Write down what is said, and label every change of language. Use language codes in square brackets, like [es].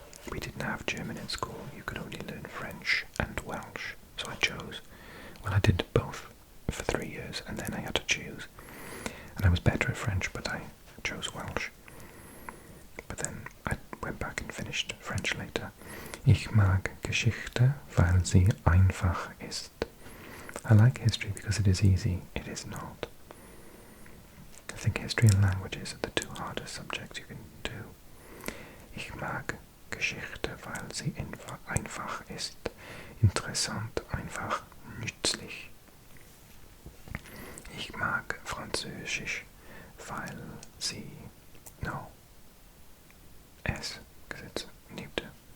[en] We didn't have German in school, you could only learn French and Welsh, so I chose. Well, I did both for 3 years, and then I had to choose. And I was better at French, but I chose Welsh. But then I went back and finished French later. [de] Ich mag Geschichte, weil sie einfach ist. [en] I like history because it is easy. It is not. I think history and languages are the two hardest subjects you can do. [de] Ich mag Geschichte, weil sie einfach ist. Interessant, einfach, nützlich. Ich mag Französisch, weil sie... No. S gesetzt, liebte.